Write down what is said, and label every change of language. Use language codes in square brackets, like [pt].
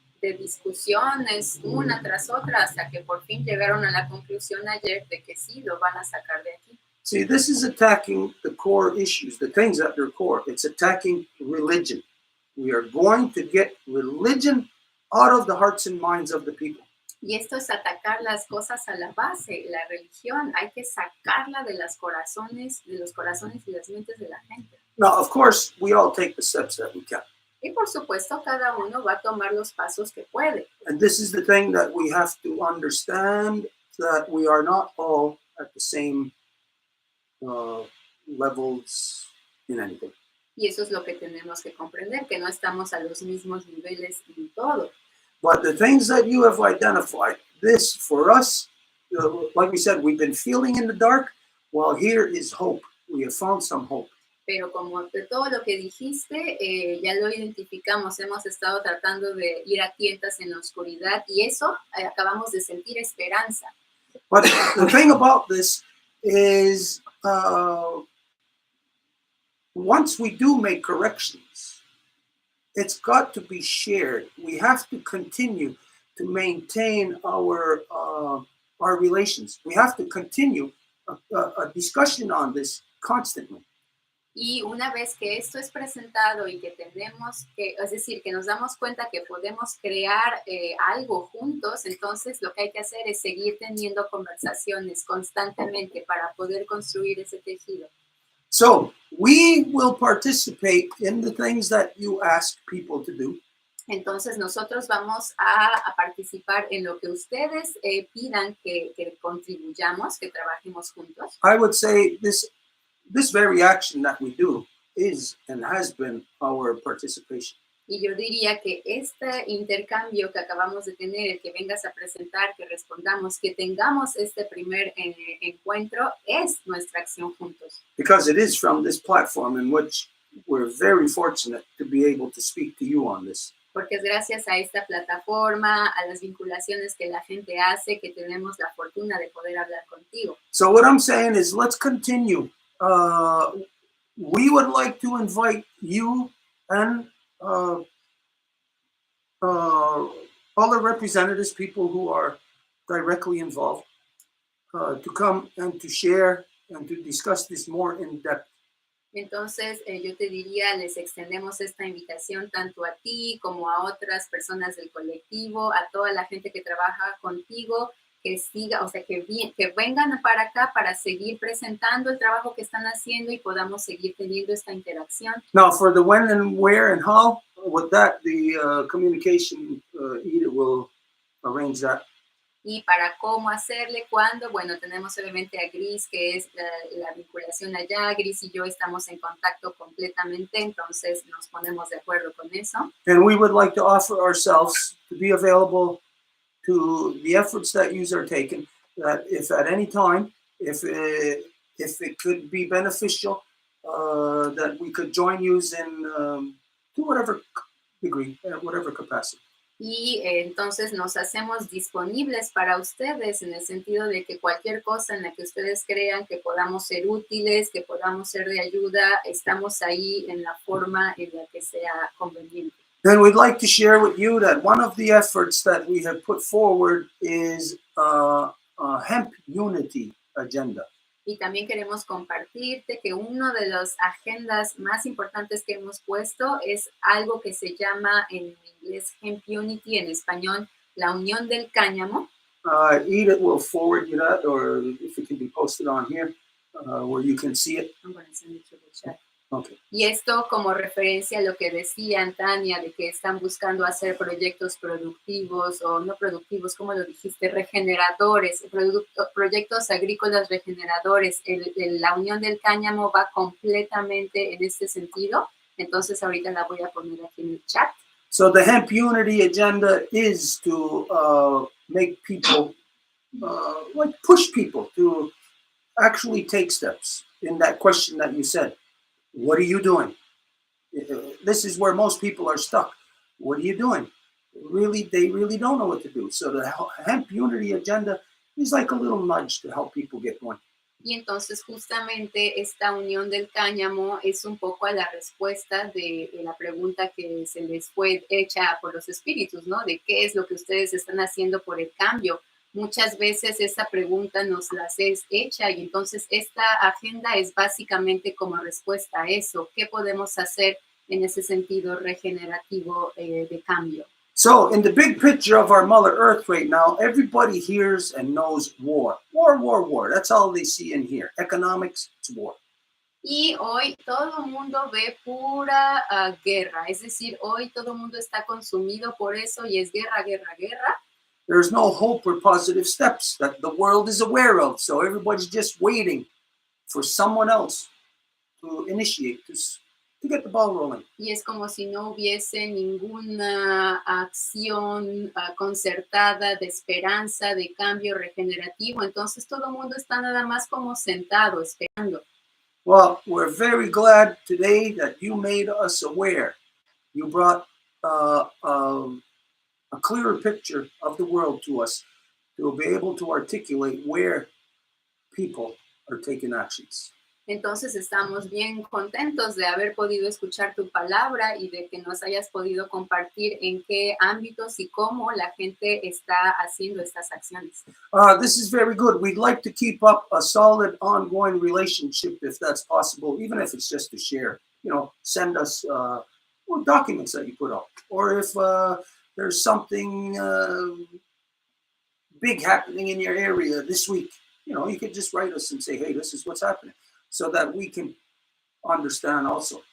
[es] De discusiones una tras otra hasta que por fin llegaron a la conclusión ayer de que sí, lo van a sacar de aquí. [en] See, this is attacking the core issues, the things at their core. It's attacking religion. We are going to get religion out of the hearts and minds of the people. [es] Y esto es atacar las cosas a la base, la religión. Hay que sacarla de los corazones y las mentes de la gente. [en] Now, of course, we all take the steps that we can. [es] Y por supuesto, cada uno va a tomar los pasos que puede. [en] And this is the thing that we have to understand, that we are not all at the same levels in anything. [es] Y eso es lo que tenemos que comprender, que no estamos a los mismos niveles en todo. [en] But the things that you have identified, this for us, like we said, we've been feeling in the dark. Well, here is hope. We have found some hope. [es] Pero como de todo lo que dijiste, ya lo identificamos, hemos estado tratando de ir a tientas en la oscuridad y eso acabamos de sentir esperanza. [en] But the thing about this is once we do make corrections, it's got to be shared. We have to continue to maintain our relations. We have to continue a discussion on this constantly. [es] Y una vez que esto es presentado y que tenemos que, es decir, que nos damos cuenta que podemos crear algo juntos, entonces lo que hay que hacer es seguir teniendo conversaciones constantemente para poder construir ese tejido. [en] So we will participate in the things that you ask people to do. [es] Entonces nosotros vamos a participar en lo que ustedes pidan que contribuyamos, que trabajemos juntos. [en] I would say this very action that we do is and has been our participation. [es] Y yo diría que este intercambio que acabamos de tener, el que vengas a presentar, que respondamos, que tengamos este primer encuentro, es nuestra acción juntos. [en] Because it is from this platform in which we're very fortunate to be able to speak to you on this. [es] Porque es gracias a esta plataforma, a las vinculaciones que la gente hace, que tenemos la fortuna de poder hablar contigo. [en] So what I'm saying is let's continue. We would like to invite you and other representatives, people who are directly involved, to come and to share and to discuss this more in depth. [es] Entonces, yo te diría, les extendemos esta invitación tanto a ti como a otras personas del colectivo, a toda la gente que trabaja contigo, que siga, o sea, que vengan para acá para seguir presentando el trabajo que están haciendo y podamos seguir teniendo esta interacción. [en] Now, for the when and where and how, with that, the communication Edith will arrange that. [es] Y para cómo hacerle, cuándo, bueno, tenemos obviamente a Gris, que es la vinculación allá. Gris y yo estamos en contacto completamente, entonces nos ponemos de acuerdo con eso. [en] And we would like to offer ourselves to be available to the efforts that you are taking, that if at any time, if it could be beneficial, that we could join you in to whatever degree, whatever capacity. [es] Y entonces nos hacemos disponibles para ustedes en el sentido de que cualquier cosa en la que ustedes crean que podamos ser útiles, que podamos ser de ayuda, estamos ahí en la forma en la que sea conveniente. [en] Then we'd like to share with you that one of the efforts that we have put forward is a hemp unity agenda. [es] Y también queremos compartirte que uno de las agendas más importantes que hemos puesto es algo que se llama en inglés Hemp Unity, en español la unión del cáñamo. [en] Edith will forward you that, or if it can be posted on here, where you can see it. I'm gonna send it to the chat. Okay. [es] Y esto como referencia a lo que decía Tania, de que están buscando hacer proyectos productivos o no productivos, como lo dijiste, regeneradores, proyectos agrícolas regeneradores. La unión del cáñamo va completamente en este sentido. Entonces ahorita la voy a poner aquí en el chat. [en] So the hemp unity agenda is to make people, like push people to actually take steps in that question that you said. What are you doing? This is where most people are stuck. What are you doing? They really don't know what to do. So the hemp unity agenda is like a little nudge to help people get going. [es] Y entonces justamente esta unión del cáñamo es un poco a la respuesta de la pregunta que se les fue hecha por los espíritus, ¿no? De qué es lo que ustedes están haciendo por el cambio. Muchas veces esa pregunta nos las es hecha y entonces esta agenda es básicamente como respuesta a eso. ¿Qué podemos hacer en ese sentido regenerativo de cambio? [en] So in the big picture of our Mother Earth right now, everybody hears and knows war. War. That's all they see and hear. Economics, it's war. [es] Y hoy todo el mundo ve pura guerra. Es decir, hoy todo el mundo está consumido por eso y es guerra. [en] There's no hope or positive steps that the world is aware of. So everybody's just waiting for someone else to initiate this, to get the ball rolling. [es] Y es como si no hubiese ninguna acción concertada de esperanza, de cambio regenerativo. Entonces todo el mundo está nada más como sentado, esperando. [en] Well, we're very glad today that you made us aware. You brought a clearer picture of the world to us to be able to articulate where people are taking actions. [es] Entonces estamos bien contentos de haber podido escuchar tu palabra y de que nos hayas podido compartir en qué ámbitos y cómo la gente está haciendo estas acciones. [en] This is very good. We'd like to keep up a solid ongoing relationship if that's possible, even if it's just to share. You know, send us documents that you put up. Or if there's something big happening in your area this week, you know, you could just write us and say, hey, this is what's happening, so that we can understand also.